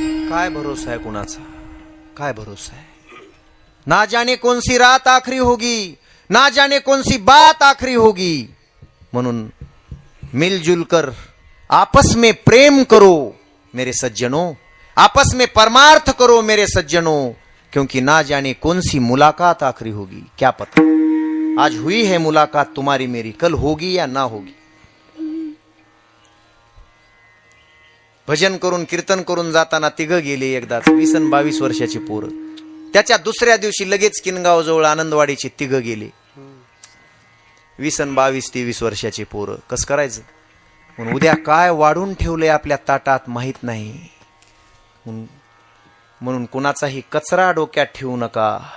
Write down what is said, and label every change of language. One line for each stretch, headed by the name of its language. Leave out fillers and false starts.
Marathi: काय भरोसा आहे कुणाचा, काय भरोसा आहे.
Hindi: ना जाने कौन सी रात आखरी होगी, ना जाने कौन सी बात आखरी होगी। म्हणून मिलजुल कर आपस में प्रेम करो मेरे सज्जनों, आपस में परमार्थ करो मेरे सज्जनों, क्योंकि ना जाने कौन सी मुलाकात आखरी होगी। क्या पता आज हुई है मुलाकात तुम्हारी मेरी, कल होगी या ना होगी।
Marathi: भजन करून कीर्तन करून जाताना तिघं गेले एकदाच, 20 आणि 22 वर्षाची पोरं। त्याच्या दुसऱ्या दिवशी लगेच किनगाव जवळ आनंदवाडीचे तिघं गेले, 20 आणि 22, 23 वर्षाची पोरं। कसं करायचं? म्हणून उद्या काय वाढून ठेवलंय आपल्या ताटात माहित नाही, म्हणून कुणाचाही कचरा डोक्यात ठेवू नका।